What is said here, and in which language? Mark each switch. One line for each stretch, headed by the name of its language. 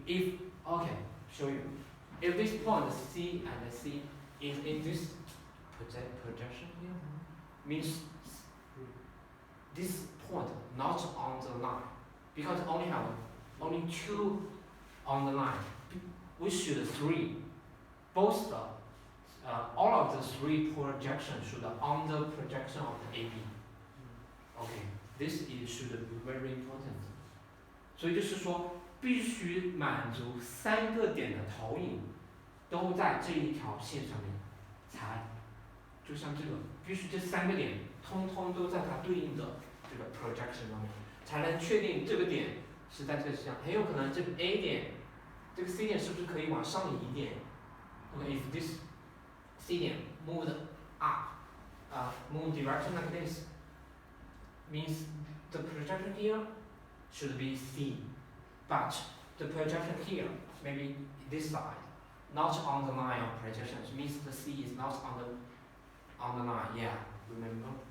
English: If, okay, show you. If this point C and C is in this projection here, means this point not on the line, because only have only 2 on the line. We should 3. Both all of the 3 projections should on the projection of the AB. Okay, this should be very important.
Chinese: 所以就是说，必须满足3个点的投影都在这一条线上面，才就像这个，必须这3个点通通都在它对应的这个 projection 上面，才能确定这个点是在这个上。很有可能这个 A 点，这个 C 点是不是可以往上移一点
English: ？Okay, if this C 点 moved up, move direction like this, means the projection here should be C, but the projection here, maybe this side, not on the line of projection, which means the C is not on the line. Yeah, remember?